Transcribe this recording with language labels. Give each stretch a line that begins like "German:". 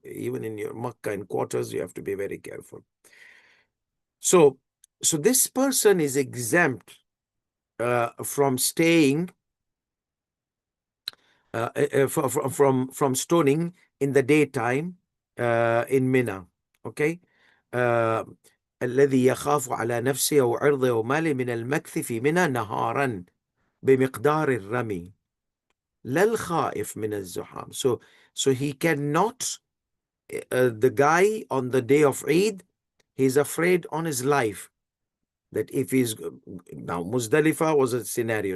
English: Even in your Makkah and quarters, you have to be very careful. So this person is exempt from staying from stoning in the daytime in Mina. Okay.
Arabic: الذي يخاف على نفسه وعرضه وماله من المكث في منى نهارا بمقدار الرمي. لَا الْخَائِفْ مِنَ الزُّحَامِ.
English: So he cannot, the guy on the day of Eid, he's afraid on his life that if he's, now Muzdalifah was a scenario.